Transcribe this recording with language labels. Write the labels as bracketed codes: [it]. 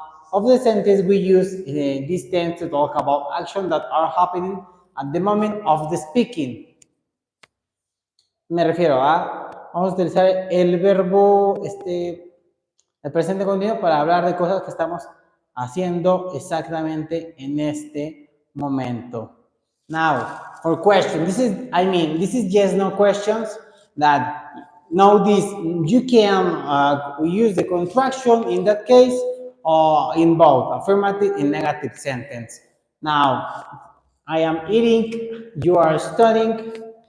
[en] Of the sentence, we use this tense to talk about actions that are happening at the moment of the speaking. [es] Me refiero a, vamos a utilizar el verbo, el presente continuo para hablar de cosas que estamos haciendo exactamente en este momento. [en] Now, for question, this is yes, no questions that know this. You can use the contraction in that case or in both affirmative and negative sentence. Now, I am eating, you are studying.